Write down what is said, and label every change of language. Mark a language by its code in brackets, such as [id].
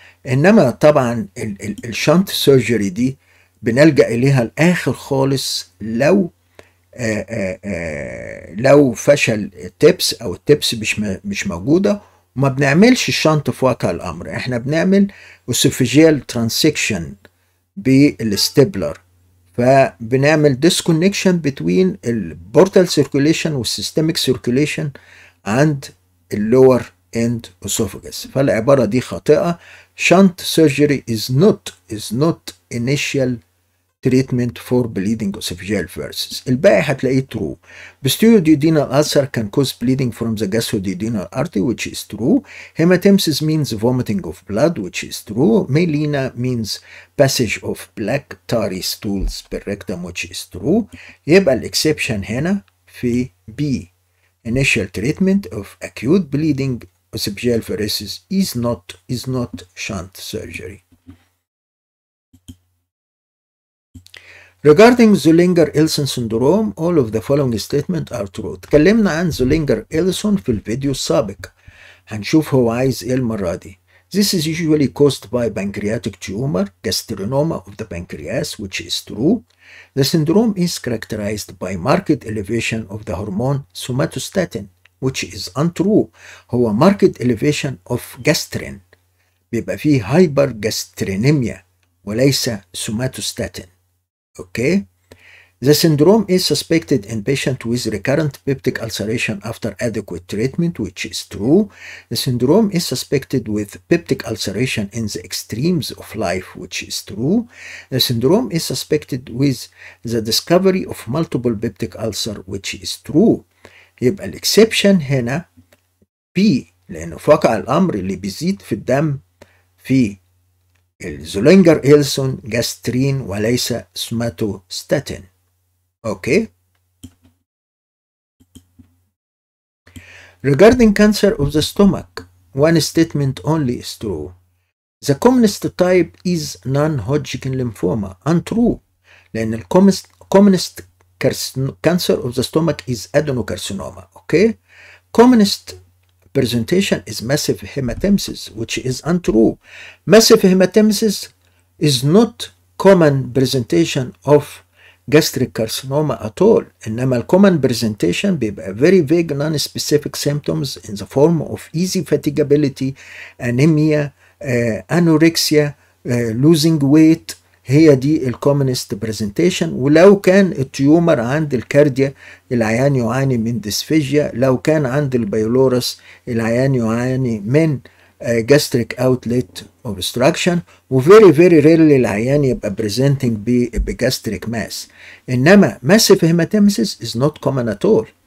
[ar] انما طبعا الشنط سيرجري دي بنلجأ اليها الاخر خالص لو فشل التبس او التبس مش موجوده، وما بنعملش الشنط في واقع الامر. احنا بنعمل اسوفيجيال ترانسكشن بالستيبلر، فبنعمل [en] disconnection between [ar] البورتال circulation والسيستميك circulation عند اللور اند اسوفاجس. فالعباره دي خاطئه. [en] shunt surgery is not initial treatment for bleeding esophageal versus. [ar] الباقي هتلاقيه true. [en] Duodenal ulcer can cause bleeding from the gastrointestinal artery, which is true. Hematemesis means vomiting of blood, which is true. Melena means passage of black tarry stools per rectum, which is true. [ar] يبقى الاكسبشن هنا في B. [en] Initial treatment of acute bleeding esophageal varices is not shunt surgery. Regarding Zollinger-Ellison syndrome, all of the following statements are true. [ar] اتكلمنا عن Zollinger-Ellison في الفيديو السابق. هنشوف هو عايز ايه المرة دي. [en] This is usually caused by pancreatic tumor, gastrinoma of the pancreas, which is true. The syndrome is characterized by marked elevation of the hormone somatostatin, which is untrue. هو marked elevation of gastrin. [ar] بيبقى فيه hypergastrinemia وليس somatostatin. [en] Okay. The syndrome is suspected in patients with recurrent peptic ulceration after adequate treatment, which is true. The syndrome is suspected with peptic ulceration in the extremes of life, which is true. The syndrome is suspected with the discovery of multiple peptic ulcer, which is true. [ar] يبقى الإكسبشن هنا B، لأنه في واقع الأمر اللي بيزيد في الدم في الزولينجر-إيلسون جاسترين وليس سوماتوستاتين. [en] Okay. Regarding cancer of the stomach, one statement only is true. The commonest type is non-Hodgkin lymphoma. Untrue. لأن commonest cancer of the stomach is adenocarcinoma. Okay. Commonest presentation is massive hematemesis, which is untrue. Massive hematemesis is not common presentation of gastric carcinoma at all. إنما الcommon presentation بيبقى very vague non-specific symptoms in the form of easy fatigability, anemia, anorexia, losing weight. [ar] هي دي الكومنست برزنتيشن. ولو كان التيومر عند الكارديا العيان يعاني من ديسفيجيا، لو كان عند البيلورس العيان يعاني من [en] gastric outlet obstruction، [ar] وفيري فيري ريرلي العيان يبقى بريزنتنج بجاستريك ماس. [en] انما massive hematemesis is not common at all.